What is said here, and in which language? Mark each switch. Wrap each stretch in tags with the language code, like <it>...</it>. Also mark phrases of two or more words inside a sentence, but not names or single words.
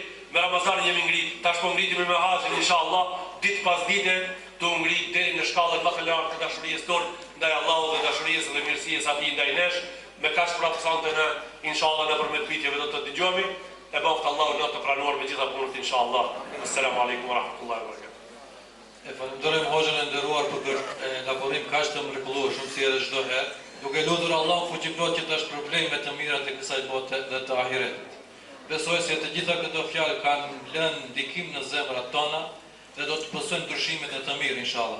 <sq>Me Ramazanin jemi ngritë, tash po ngritimi me haqin, inshallah, ditë pas dite të ngritë deri në shkallën më të lartë të dashurisë tonë, ndaj Allahut dhe dashurisë dhe mirësisë atij ndaj nesh, me kaq praktante në inshallah në përmet pyetjeve do të dëgjohemi, e bëft Allahu në të pranuar me gjitha punët inshallah.</sq> <ar>السلام عليكم ورحمة الله وبركاته.</ar> <sq>E falenderojmë hoxhën e nderuar për elaborim kaq të mrekullueshëm si edhe çdo herë, duke lutur Allahun fuqiplot që të shpërblejë të mirat e kësaj bote dhe të ahiretit. Besoj se të gjitha këto fjalë kanë lënë ndikim në zemrat tona dhe do të pësojnë ndryshimet e të mirë inshallah.</sq>